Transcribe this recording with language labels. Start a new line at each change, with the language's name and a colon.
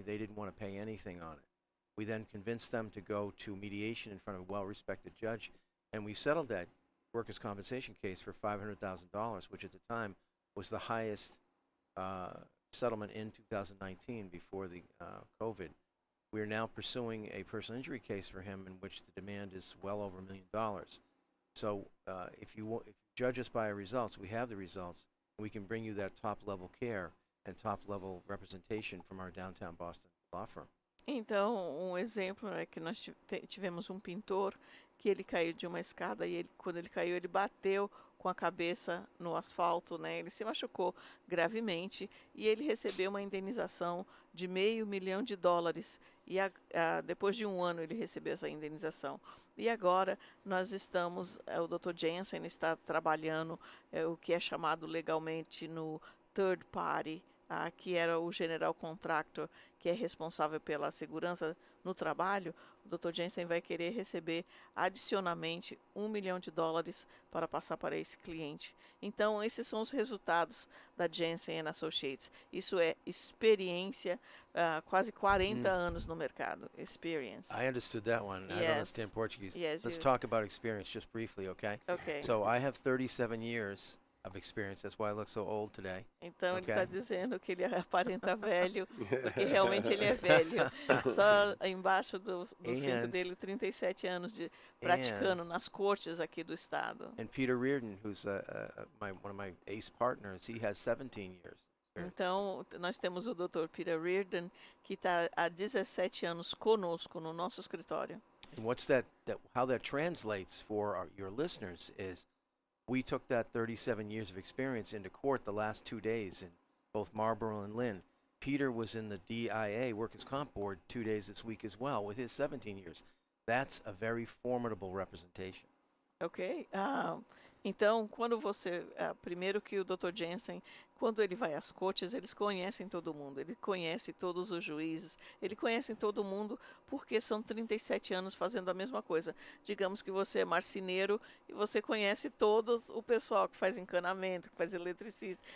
English: They didn't want to pay anything on it. We then convinced them to go to mediation in front of a well-respected judge, and we settled that workers' compensation case for $500,000, which at the time was the highest settlement in 2019 before the COVID. We are now pursuing a personal injury case for him in which the demand is well over $1 million. So if you judge us by our results, we have the results, and we can bring you that top-level care and top-level representation from our downtown Boston law firm.
Portuguese: Então, exemplo é que nós tivemos pintor que ele caiu de uma escada e quando ele caiu, ele bateu com a cabeça no asfalto, né? Ele se machucou gravemente e ele recebeu uma indenização de $500 mil e depois de um ano ele recebeu essa indenização. E agora nós estamos, o Dr. Jensen está trabalhando o que é chamado legalmente no third party, que era o
English: general contractor,
Portuguese: que é responsável pela segurança no trabalho. O Dr. Jensen vai querer receber adicionalmente $1 milhão para passar para esse cliente. Então, esses são os resultados da Jensen Associates. Isso é experiência, quase 40 anos no mercado.
English: Experience. I understood that one. I don't understand Portuguese. Yes, Let's talk about experience just briefly, okay? Okay. So I have 37 years of experience. That's why I look so old today.
Portuguese: Então ele
English: Okay.
Portuguese: está dizendo que ele aparenta velho, porque realmente ele é velho. Só embaixo do cinto
English: And-
Portuguese: dele, 37 anos de praticando nas cortes aqui do estado.
English: And Peter Reardon, who's one of my ace partners, he has 17 years.
Portuguese: Então, nós temos o Dr. Peter Reardon, que está há 17 anos conosco no nosso escritório.
English: And how that translates for your listeners is we took that 37 years of experience into court the last 2 days in both Marlborough and Lynn. Peter was in the DIA, Workers' Comp Board, 2 days this week as well with his 17 years. That's a very formidable representation. Ok?
Portuguese: Então, quando primeiro que o Dr. Jensen, quando ele vai às cortes, eles conhecem todo mundo, ele conhece todos os juízes, ele conhece todo mundo porque são 37 anos fazendo a mesma coisa. Digamos que você é marceneiro e você conhece todos o pessoal que faz encanamento, que faz eletricista.